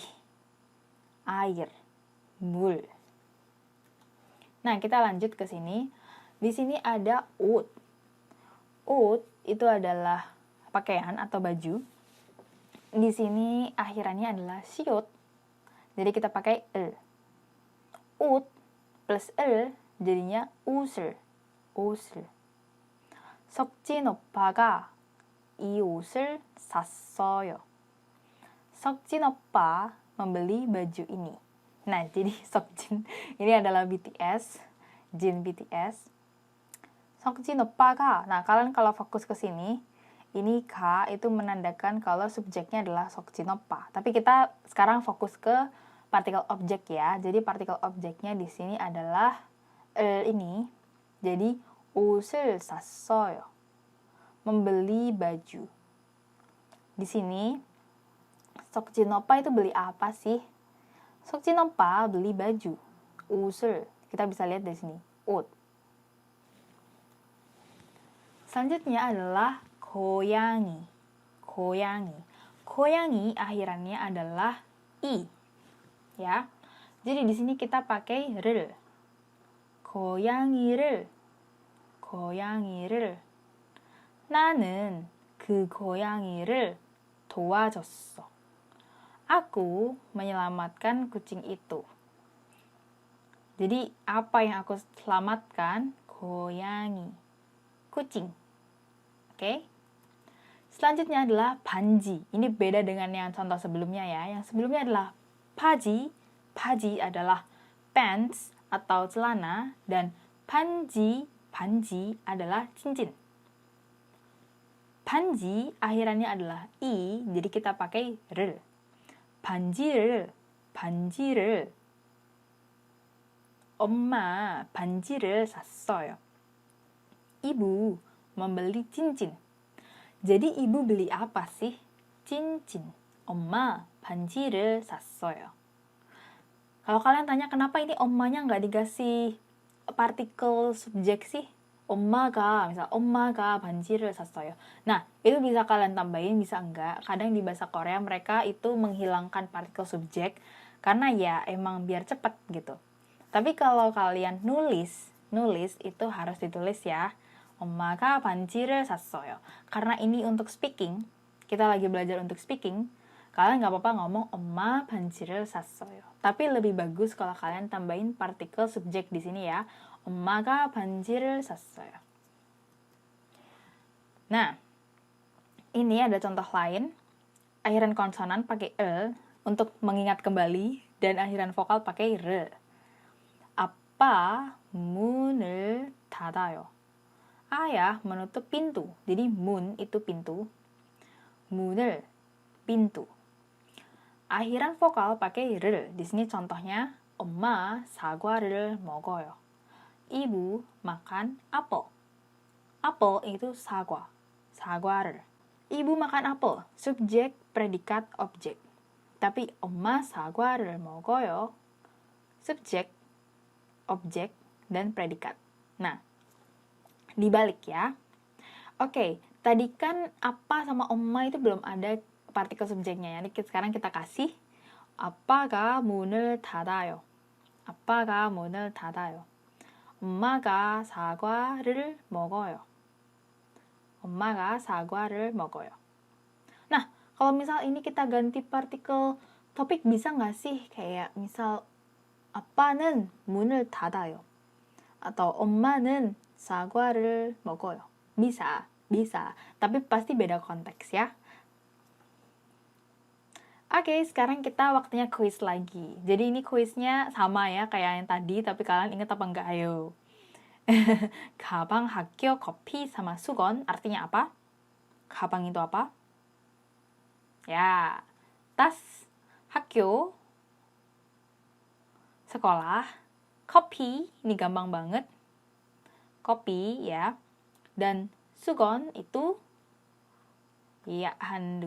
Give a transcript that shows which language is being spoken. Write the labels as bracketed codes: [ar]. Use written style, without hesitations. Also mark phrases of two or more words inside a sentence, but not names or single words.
[id] Air, mul. Nah, kita lanjut ke sini. Di sini ada 옷. 옷 itu adalah pakaian atau baju. Di sini akhirannya adalah siut. Jadi kita pakai el. 옷 plus el jadinya 옷을. [ko] 옷을. 석진 오빠가 이 옷을 샀어요. [id] 석진 오빠 membeli baju ini. Nah, jadi Seokjin ini adalah BTS, Jin BTS. Seokjin 오빠가, nah kalian kalau fokus ke sini, ini ka itu menandakan kalau subjeknya adalah Seokjin 오빠. Tapi kita sekarang fokus ke partikel objek ya. Jadi partikel objeknya di sini adalah ini. [ko] Jadi 옷을 샀어요. [id] Membeli baju. Di sini Seokjin 오빠 itu beli apa sih? Seokjin 오빠 beli baju. 옷을 kita bisa lihat di sini. 옷. Selanjutnya adalah 고양이. 고양이. 고양이 akhirannya adalah i. Ya. Jadi di sini kita pakai 를. [ko] 고양이를. 고양이를. 나는 그 고양이를 도와줬어. [id] Aku menyelamatkan kucing itu. Jadi, apa yang aku selamatkan? 고양이. Kucing. Oke? Selanjutnya adalah 반지. Ini beda dengan yang contoh sebelumnya ya. Yang sebelumnya adalah 바지. 바지 adalah pants atau celana. Dan 반지 adalah cincin. 반지 akhirannya adalah i, jadi kita pakai 를. [ko] 반지를 엄마 반지를 샀어요. [id] Ibu membeli cincin. Jadi ibu beli apa sih? Cincin. [ko] 엄마 반지를 샀어요. [id] Kalau kalian tanya kenapa ini 엄마nya nggak dikasih partikel subjek sih? [ko] 엄마가, misal 엄마가 반지를 샀어요. [id] Nah, itu bisa kalian tambahin, bisa enggak. Kadang di bahasa Korea mereka itu menghilangkan partikel subjek Karena ya emang biar cepet gitu. Tapi kalau kalian nulis itu harus ditulis ya. [ko] 엄마가 반지를 샀어요. [id] Karena ini untuk speaking, kita lagi belajar untuk speaking, kalian nggak apa-apa ngomong [ko] 엄마 반지를 샀어요. [id] Tapi lebih bagus kalau kalian tambahin partikel subjek di sini ya. [ko] 엄마가 반지를 샀어요. [id] Nah, ini ada contoh lain. Akhiran konsonan pakai e untuk mengingat kembali dan akhiran vokal pakai r. [ko] Apa 문을 닫아요. [id] Ayah menutup pintu. Jadi 문 itu pintu. 문을 pintu. Akhiran vokal pakai r. Di sini contohnya [ko] 엄마 사과를 먹어요. [id] Ibu makan apel. Apel itu 사과. 사과를. Ibu makan apel. Subjek, predikat, objek. Tapi [ko] 엄마 사과를 먹어요. [id] Subjek, objek, dan predikat. Nah, dibalik ya. Oke, tadi kan apa sama 엄마 itu belum ada partikel subjeknya ya. Sekarang kita kasih [ko] 아빠가 문을 닫아요. 아빠가 문을 닫아요. 엄마가 사과를 먹어요. 엄마가 사과를 먹어요. [id] Nah, kalau misal ini kita ganti partikel topik bisa nggak sih? Kayak misal [ko] 아빠는 문을 닫아요. atau 엄마는 사과를 먹어요. [id] Bisa. Tapi pasti beda konteks ya. Oke, sekarang kita waktunya kuis lagi. Jadi ini kuisnya sama ya kayak yang tadi, tapi kalian ingat apa enggak? Ayo. [ko] 가방, 학교, 커피, [id] sama 수건 artinya apa? 가방 itu apa? Ya, tas, 학교, sekolah, kopi, ini gampang banget. Kopi ya. Dan 수건 itu ya handuk.